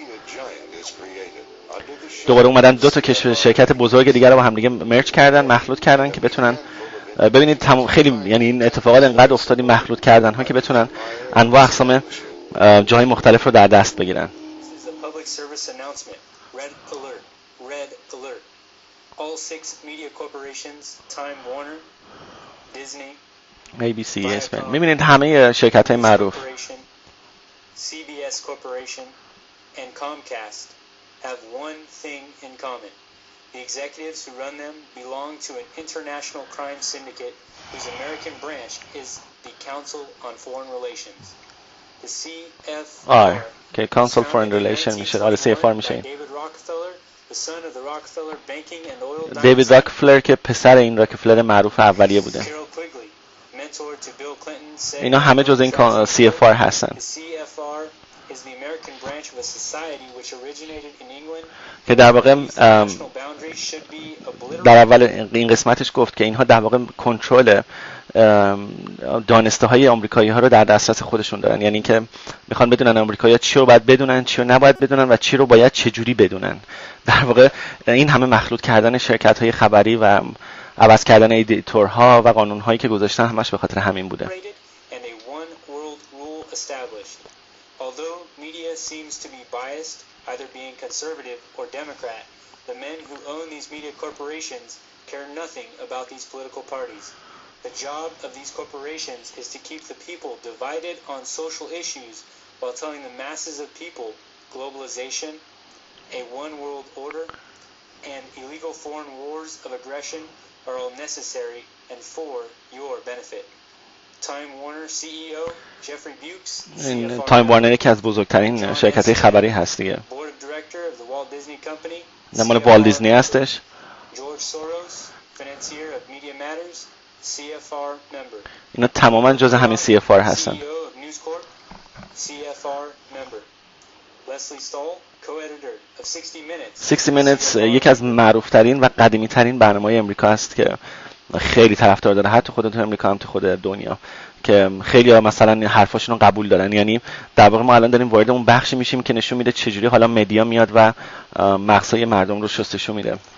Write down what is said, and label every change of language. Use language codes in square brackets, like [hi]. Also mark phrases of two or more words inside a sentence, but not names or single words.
[fa] دوباره اومدن دو تا شرکت بزرگ دیگر رو با هم دیگه مرج کردن، مخلوط کردن که بتونن ببینید خیلی یعنی این اتفاقات انقدر افتادی مخلوط کردن ها که بتونن انواع اقسام جای مختلف رو در دست بگیرن. ABC اسپن میبینید همه شرکت های معروف [en] CBS Corporation and Comcast have one thing in common. The executives who run them belong to an international crime syndicate whose American branch is the Council on Foreign Relations. The CFR [fa] okay, Council for Foreign Relations میشه. آره CFR میشه. [en] David Rockefeller, the son of the Rockefeller banking and oil dynasty. [fa] دیوید راکفلر که پسر این راکفلر معروف اولیه بوده. اینا همه جز این CFR هستن. [en] The CFR is the American branch of a society which originated in England. [fa] که در واقع [en] National boundaries should be obliterated. [fa] در اول این قسمتش گفت که اینها در واقع کنترل دانسته های آمریکایی ها رو در دسترس خودشون دارن، یعنی اینکه میخوان بدونن آمریکایی‌ها چی رو باید بدونن، چی رو نباید بدونن و چی رو باید چجوری بدونن. در واقع این همه مخلوط کردن شرکت های خبری و عوض کردن ادیتورها و قانون هایی که گذاشتن همش به خاطر همین بوده. [en] And a one world rule established. Although media seems to be biased, either being conservative or Democrat, the men who own these media corporations care nothing about these political parties. The job of these corporations is to keep the people divided on social issues while telling the masses of people globalization, a one world order, and illegal foreign wars of aggression are all necessary and for your benefit. Time Warner CEO Jeffrey Bukes, [fa] این تایم وارنر یکی از بزرگترین شرکت‌های خبری هست دیگه. [en] Board of Director of the Walt Disney Company. [fa] نه مال والت دیزنی هستش. [en] George Soros, financier of Media Matters, CFR member. [fa] اینا تماما جز همین CFR هستن. [en] CEO of News Corp, CFR member. Leslie Stahl, co-editor of 60 Minutes. [fa] 60 Minutes یکی از معروفترین و قدیمی‌ترین برنامه‌های امریکا است که خیلی طرفدار داره، حتی خود تو امریکا هم تو خود دنیا، که خیلی ها مثلا حرفاشون رو قبول دارن. یعنی در واقع ما الان داریم وارد اون بخشی میشیم که نشون میده چجوری حالا مدیا میاد و مغزای مردم رو شستشو میده.